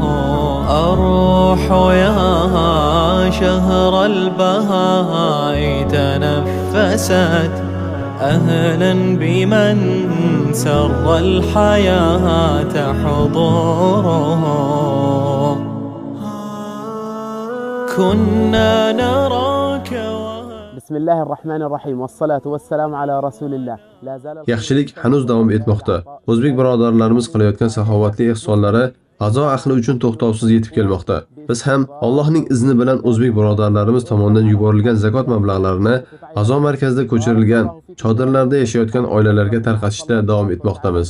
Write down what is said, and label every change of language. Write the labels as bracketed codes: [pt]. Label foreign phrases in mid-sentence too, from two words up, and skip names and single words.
[ar] الروح يا شهر البهاء تنفست أهلا بمن سر الحياة حضوره. كنا نراك. بسم الله الرحمن الرحيم والصلاة والسلام على رسول الله. [uz] Yaxshilik hanuz davom etmoqda. O'zbek birodarlarimiz qilayotgan saxovatli ihsonlari g'azo ahli uchun to'xtovsiz yetib kelmoqda. Biz ham Allohning izni bilan o'zbek birodarlarimiz tomonidan yuborilgan zakot mablag'larini g'azo markazida ko'chirilgan, chodirlarda yashayotgan oilalarga tarqatishda davom etmoqdamiz.